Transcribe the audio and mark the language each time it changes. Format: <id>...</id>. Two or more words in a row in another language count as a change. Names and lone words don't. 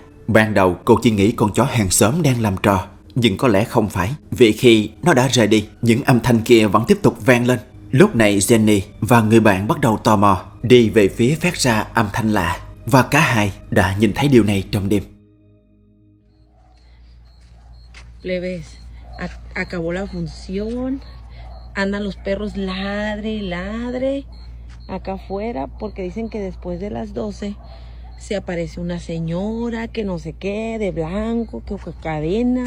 <vi>Ban đầu cô chỉ nghĩ con chó hàng xóm đang làm trò, nhưng có lẽ không phải, vì khi nó đã rời đi, những âm thanh kia vẫn tiếp tục vang lên. Lúc này Jenny và người bạn bắt đầu tò mò đi về phía phát ra âm thanh lạ, và cả hai đã nhìn thấy điều này trong đêm.</vi> <es>Plebes, acabó la función. Andan los perros ladre y ladre acá afuera porque dicen que después de las 12 se aparece una señora que no sé qué, de blanco, que fue cadenas.</es>